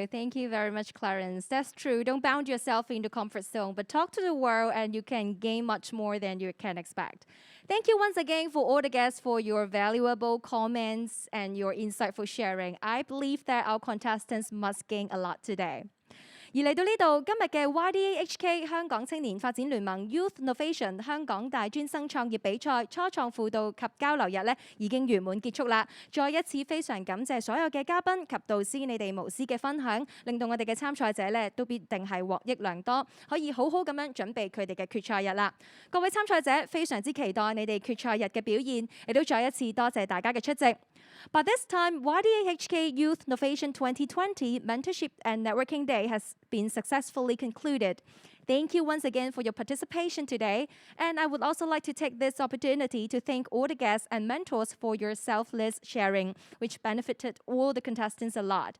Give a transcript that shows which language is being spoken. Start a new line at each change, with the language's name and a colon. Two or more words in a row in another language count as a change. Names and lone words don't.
English: Thank you very much, Clarence. That's true. Don't bound yourself in the comfort zone, but talk to the world and you can gain much more than you can expect. Thank you once again for all the guests for your valuable comments and your insightful sharing. I believe that our contestants must gain a lot today.
Cantonese: 而嚟到呢度，今日嘅 YDAHK 香港青年發展聯盟 Youth Novation 香港大專生創業比賽初創輔導及交流日呢已經圓滿結束啦！再一次非常感謝所有嘅嘉賓及導師你哋無私嘅分享，令到我哋嘅參賽者呢都必定係獲益良多，可以好好咁樣準備佢哋嘅決賽日啦！各位參賽者非常之期待你哋決賽日嘅表現，亦都再一次多謝大家嘅出席。
English: But this time, YDAHK Youth Novation 2020 Mentorship and Networking Day has been successfully concluded. Thank you once again for your participation today. And I would also like to take this opportunity to thank all the guests and mentors for your selfless sharing, which benefited all the contestants a lot.